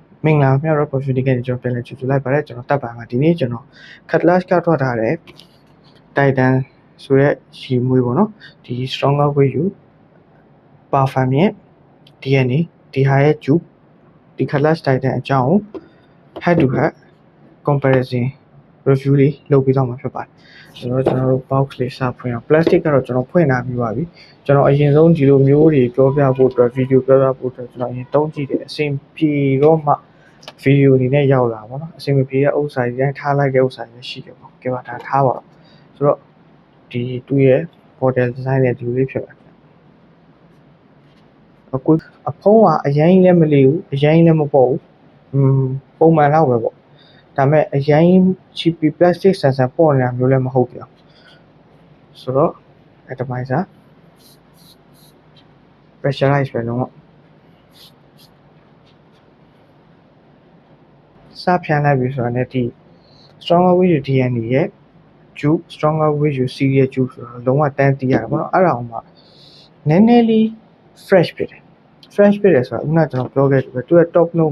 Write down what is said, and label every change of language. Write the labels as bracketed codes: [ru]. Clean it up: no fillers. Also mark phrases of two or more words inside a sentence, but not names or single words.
[my] မင်္ဂလာမြောက်တော့ Profit ကနေကျွန်တော်ပြန်လည်ကြိုဆိုလိုက်ပါတယ်ကျွန်တော်တက်ပါမှာဒီနေ့ကျွန်တော် Cutlass ကထွက်ထားတဲ့ Titan ဆိုတဲ့ရှီမွေးပေါ့နော်ဒီ Stronger With You Parfum ရဲ့ DNA ဒီဟာရဲ့ Jupe ဒီ Cutlass Titan အကြောင်း [en] head to head comparison review [my] လေးလုပ်ပြီးတော့မှာဖြစ်ပါတယ်ကျွန် တော်တို့ box လေးစဖွင့်အောင် plastic ကတော့ကျွန်တော်ဖွင့်ထားပြီးပါပြီကျွန်တော်အရင်ဆုံးဒီလိုမျိုးတွေပြောပြဖို့အတွက် video ပြောပြဖို့အတွက်ကျွန်တော်အရင်တုံးကြည့်တယ်အဆင်ပြေတော့မှ video အနေနဲ့ရောက်လာပါတော့အဆင်မပြေတဲ့ဥစ္စာတွေတိုင်းထားလိုက်တဲ့ဥစ္စာတွေရှိတယ်ပေါ့ကဲပါဒါထားပါတော့ဆိုတော့ဒီသူ့ရဲ့ [en] model design [my] နဲ့ဒီလိုလေးဖြစ်ပါတယ် အခုအဖုံးကအရင်လည်းမလေးဘူးအရင်လည်းမပေါ့ဘူးပုံမှန်တော့ပဲပေါ့ဒါမဲ့အရင် [en] cheap plastic sensor [my] ပေါ့နေတာမျိုးလည်းမဟုတ်ဘူးဆိုတော့ atomizer pressurize ပဲလုံးဝစဖြန်းလိုက်ပြီဆိုတော့ net Stronger With You DNA ရဲ့ Jupe Stronger With You Series Jupe ဆိုတော့လုံးဝတန်းတီးရတယ်ပေါ့နော်အဲ့ဒါအောင်မှနည်းနည်းလေး fresh ဖြစ်တယ် fresh ဖြစ်တယ်ဆိုတော့ခုနကကျွန်တော်ပြောခဲ့တယ်သူရဲ့ [en] top note